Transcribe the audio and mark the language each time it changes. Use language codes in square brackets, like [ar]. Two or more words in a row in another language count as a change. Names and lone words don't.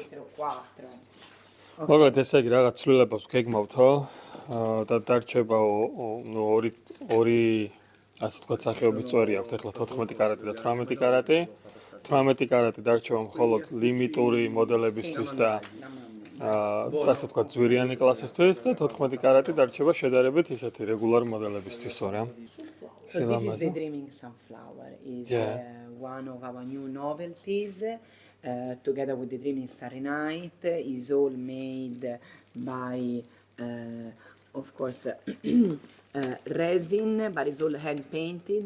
[ka] მოკლედ ესე იგი რაღაც ცვლილებებს გეგმავთო და დარჩება ორი ასე ვთქვათ სახეობის წვერი აქვს ახლა 14 კარატი და 18 კარატი. 18 კარატი დარჩება მხოლოდ ლიმიტური მოდელებისთვის და ასე ვთქვათ ძვირიანი κλასისთვის და 14 კარატი დარჩება შედარებით ისეთი რეგულარ მოდელებისთვისო რა. [en] So this is the Dreaming Sunflower. Is one of our new novelties. Together with the Dreaming Starry Night, is all made by, of course, resin, but it's all hand painted.